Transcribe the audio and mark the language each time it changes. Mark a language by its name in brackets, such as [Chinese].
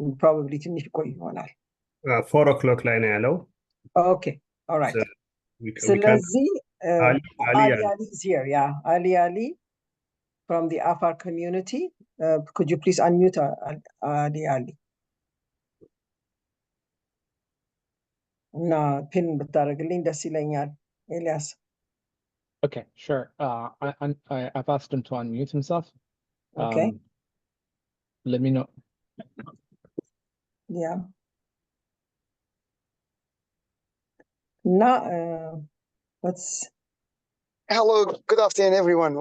[Amharic] Probably ትንሽ ቆይ ይሆናል። 4 o'clock ላይ ነው ያለው። [English] Okay. All right. ስለዚህ Ali is here. Yeah, Ali from the Afar community. Could you please unmute Ali? [Amharic] እና ፒን ብታደርግልኝ ደስ ይለኛል ኤልያስ። [English] Okay, sure. I've asked him to unmute himself. Okay. Let me know. Yeah. Now, let's. Hello, good afternoon, everyone.